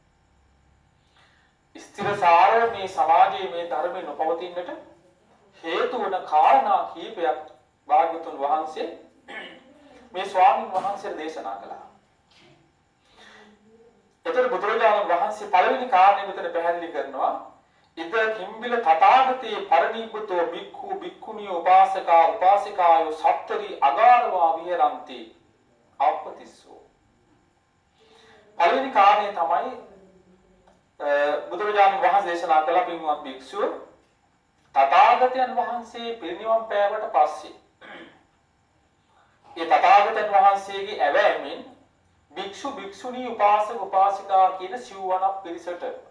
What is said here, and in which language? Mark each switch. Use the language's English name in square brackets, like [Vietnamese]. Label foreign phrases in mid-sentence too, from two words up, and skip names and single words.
[Sinhala] ස්ථිරසාරව මේ සමාජයේ මේ ධර්මයේ නොපවතින්නට හේතු වන කාරණා කීපයක් භාග්‍යවතුන් වහන්සේ මේ ස්වාමීන් වහන්සේට දේශනා කළා. එතකොට බුදුරජාණන් වහන්සේ පළවෙනි කාරණේ මෙතන පැහැදිලි කරනවා [Pali] ඉද කිම්බිල තථාගතේ පරිනිබ්බුතෝ භික්ඛු භික්ඛුණී උපාසකා උපාසිකායෝ සත්තරි අගාරවා විහෙරಂತಿ අපතිස්සෝ. [Sinhala] පළවෙනි කාරණේ තමයි බුදුරජාණන් වහන්සේ දේශනා කළ පින්වත් භික්ෂුව තථාගතයන් වහන්සේ පිරිනිවන් පෑවට පස්සේ ඒ තථාගතයන් වහන්සේගේ ඇවෑමෙන් භික්ෂු භික්ෂුණී උපාසක උපාසිකා කියන සිව්වණක් පිරිසට